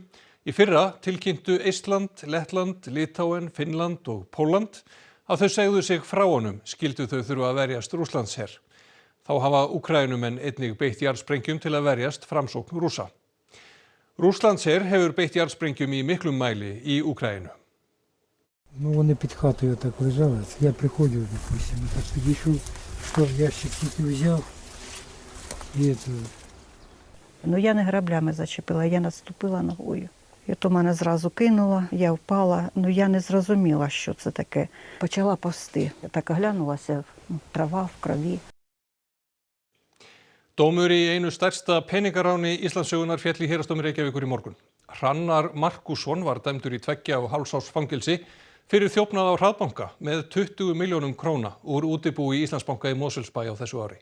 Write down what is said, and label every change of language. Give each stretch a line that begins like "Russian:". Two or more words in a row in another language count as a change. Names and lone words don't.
Icelandic: Í fyrra tilkynntu Eistland, Lettland, Litáen, Finnland og Pólland að þau segðu sig frá honum skildu þau þurfa að verjast Rússlandsher. Þá hafa Úkraínumenn einnig beitt jarðsprengjum til að verjast framsókn Rússa. Rússlandsher hefur beitt jarðsprengjum í miklum mæli í Úkraínu.
Ukrainian: Вони під хатою так лежали. Я приходив, допустим, так підійшов, що ящик тільки взяв і це. Я не граблями зачепила, я наступила ногою. І то мене зразу кинуло, я впала, я не зрозуміла, що це таке. Почала повзти. Я так оглянулася, трава в крові.
Icelandic: Dómur í einu stærsta peningaráni Íslandssögunnar féll í héraðsdómi Reykjavíkur í morgun. Hrannar Markússon var dæmdur í 2,5 árs fangelsi fyrir þjófnað á hraðbanka með 20 milljónum króna úr útibúi í Íslandsbanka í Mosfellsbæ á þessu ári.